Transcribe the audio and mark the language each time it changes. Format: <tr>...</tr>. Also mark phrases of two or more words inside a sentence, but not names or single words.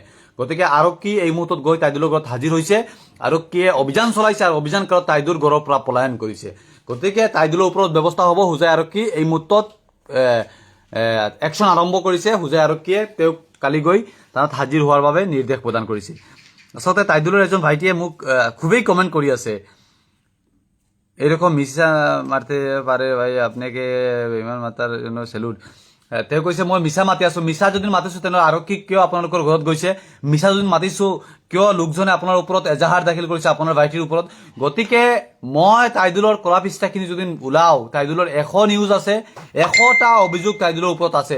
<as>গতিকে আৰক্ষী এই মুহূৰ্তত গৈ তাইদুলৰ ঘৰত হাজিৰ হৈছে। আৰক্ষীয়ে অভিযান চলাইছে আৰু অভিযান কালত তাইদুল ঘৰৰ পৰা পলায়ন কৰিছে। গতিকে তাইদুলৰ ওপৰত ব্যৱস্থা হ'ব। হোজাই আৰক্ষী এই মুহূৰ্তত একশ্যন আৰম্ভ কৰিছে। হোজাই আৰক্ষীয়ে তেওঁক কালি গৈ তাত হাজিৰ হোৱাৰ বাবে নিৰ্দেশ প্ৰদান কৰিছে। আচলতে তাইদুলৰ এজন ভাইটিয়ে মোক খুবেই কমেণ্ট কৰি আছে,</as> <bn>এরকম মিছা মারতে পারে ভাই আপনাকে ইমান মাতার জন্য সেলুট।</bn> <as>তেওঁ কৈছে মই মিছা মাতি আছো। মিছা যদি মাতিছো তেনেহলে আৰক্ষী কিয় আপোনালোকৰ ঘৰত গৈছে? মিছা যদি মাতিছো কিয় লোকজনে আপোনাৰ ওপৰত এজাহাৰ দাখিল কৰিছে আপোনাৰ ভাইটিৰ ওপৰত? গতিকে মই তাইদুলৰ কলা পৃষ্ঠাখিনি যদি ওলাও, তাইদুলৰ 100 নিউজ আছে, 100টা অভিযোগ তাইদুলৰ ওপৰত আছে।</as>